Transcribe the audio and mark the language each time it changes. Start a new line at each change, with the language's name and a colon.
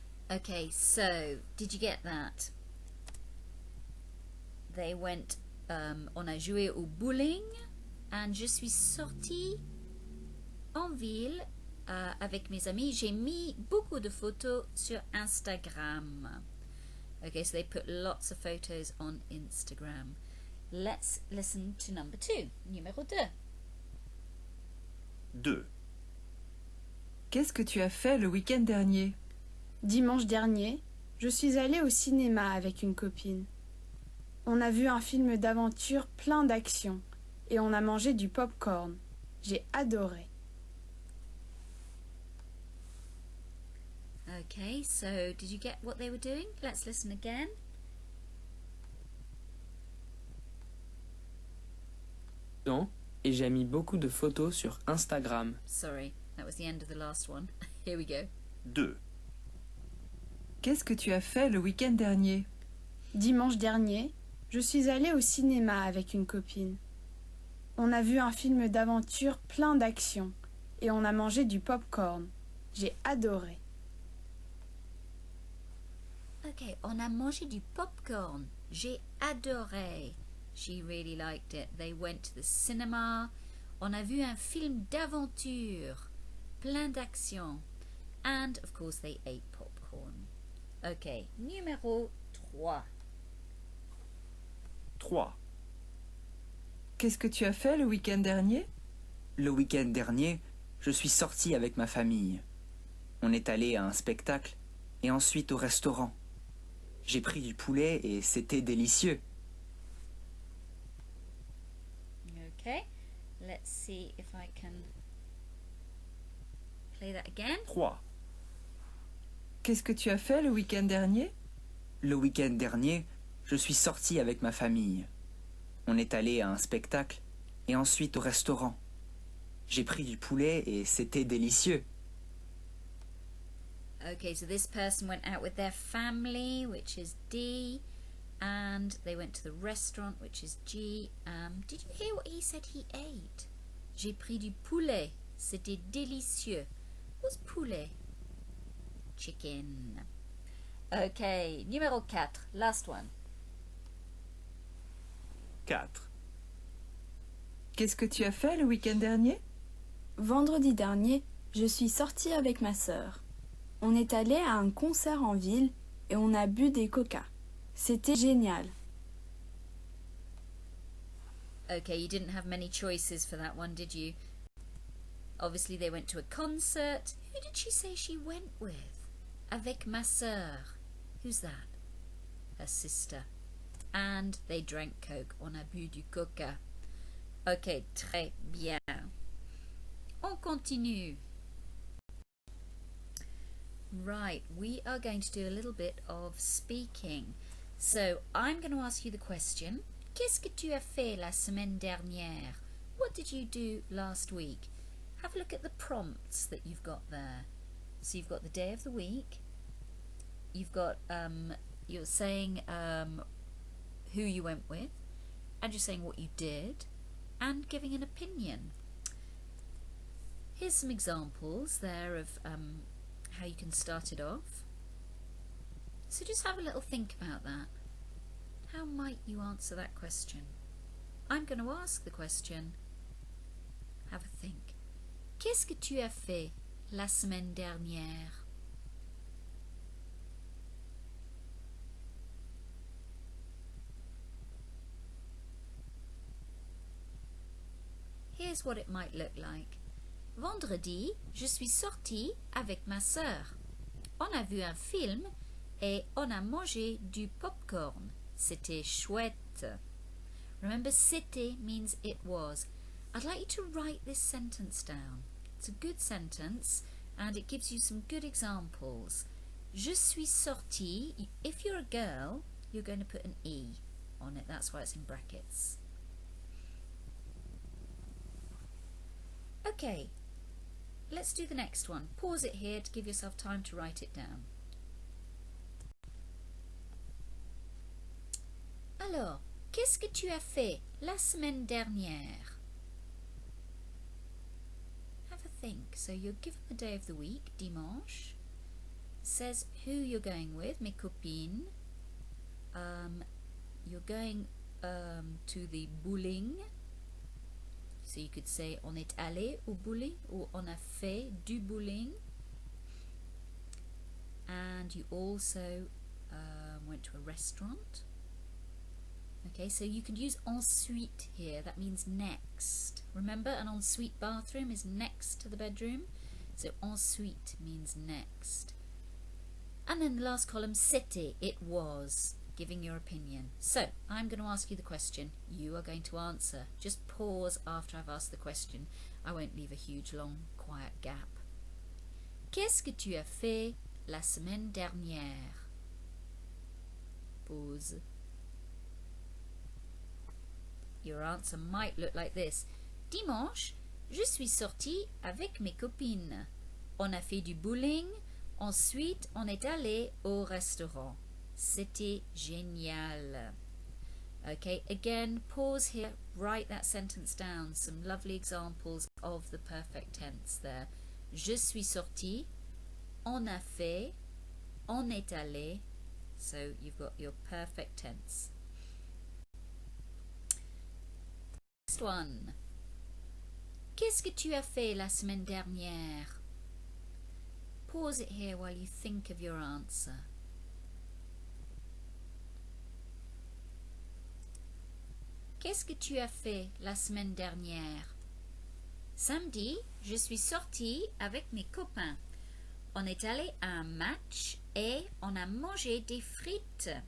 English: Okay, so did you get that? They went,
French: on a joué au bowling, and je suis sortie en ville avec mes amis. J'ai mis beaucoup de photos sur Instagram.
English: Okay, so they put lots of photos on Instagram. Let's listen to number 2, numéro 2.
French: 2. Qu'est-ce que tu as fait le week-end dernier? Dimanche dernier, je suis allée au cinéma avec une copine. On a vu un film d'aventure plein d'action et on a mangé du pop-corn. J'ai adoré.
English: Okay, so did you get what they were doing? Let's listen again.
French: Et j'ai mis beaucoup de photos sur Instagram.
English: Sorry, that was the end of the last one. Here we go.
French: 2. Qu'est-ce que tu as fait le week-end dernier? Dimanche dernier, je suis allée au cinéma avec une copine. On a vu un film d'aventure plein d'action et on a mangé du pop-corn. J'ai adoré. Ok, on a mangé du popcorn. J'ai adoré.
English: She really liked it. They went to the cinema.
French: On a vu un film d'aventure, plein d'action.
English: And, of course, they ate popcorn.
French: Ok, numéro 3. 3. Qu'est-ce que tu as fait le week-end dernier? Le week-end dernier, je suis sorti avec ma famille. On est allé à un spectacle et ensuite au restaurant. J'ai pris du poulet et c'était délicieux.
English: Okay, let's see if I can play that again.
French: 3. Qu'est-ce que tu as fait le week-end dernier? Le week-end dernier, je suis sorti avec ma famille. On est allé à un spectacle et ensuite au restaurant. J'ai pris du poulet et c'était délicieux.
English: Okay, so this person went out with their family, which is D, and they went to the restaurant, which is G. Did you hear what he said he ate?
French: J'ai pris du poulet. C'était délicieux.
English: What's poulet? Chicken. Okay, numéro 4, last one.
French: 4. Qu'est-ce que tu as fait le week-end dernier? Vendredi dernier, je suis sortie avec ma sœur. On est allé à un concert en ville et on a bu des coca. C'était génial.
English: Okay, you didn't have many choices for that one, did you? Obviously they went to a concert. Who did she say she went with?
French: Avec ma sœur.
English: Who's that? Her sister. And they drank Coke.
French: On a bu du coca. Ok, très bien. On continue.
English: Right, we are going to do a little bit of speaking. So, I'm going to ask you the question.
French: Qu'est-ce que tu as fait la semaine dernière?
English: What did you do last week? Have a look at the prompts that you've got there. So you've got the day of the week. You've got, you're saying who you went with. And you're saying what you did. And giving an opinion. Here's some examples there of how you can start it off. So just have a little think about that. How might you answer that question? I'm going to ask the question. Have a think.
French: Qu'est-ce que tu as fait la semaine dernière?
English: Here's what it might look like.
French: Vendredi, je suis sortie avec ma sœur. On a vu un film et on a mangé du popcorn. C'était chouette.
English: Remember, c'était means it was. I'd like you to write this sentence down. It's a good sentence and it gives you some good examples. Je suis sortie. If you're a girl, you're going to put an E on it. That's why it's in brackets. Okay, let's do the next one. Pause it here to give yourself time to write it down.
French: Alors, qu'est-ce que tu as fait la semaine dernière?
English: Have a think. So you're given the day of the week, dimanche. It says who you're going with,
French: mes copines.
English: You're going to the bowling. So you could say
French: on est allé au bowling
English: or
French: on a fait du bowling.
English: And you also went to a restaurant. Okay, so you could use ensuite here. That means next. Remember, an ensuite bathroom is next to the bedroom. So ensuite means next. And then the last column, c'était, it was, giving your opinion. So, I'm going to ask you the question. You are going to answer. Just pause after I've asked the question. I won't leave a huge, long, quiet gap.
French: Qu'est-ce que tu as fait la semaine dernière?
English: Pause. Your answer might look like this.
French: Dimanche, je suis sortie avec mes copines. On a fait du bowling, Ensuite, on est allé au restaurant. C'était génial.
English: Okay, again, pause here, write that sentence down. Some lovely examples of the perfect tense there.
French: Je suis sorti, on a fait, on est allé.
English: So you've got your perfect tense. Next one.
French: Qu'est-ce que tu as fait la semaine dernière?
English: Pause it here while you think of your answer.
French: Qu'est-ce que tu as fait la semaine dernière? Samedi, je suis sortie avec mes copains. On est allé à un match et on a mangé des frites.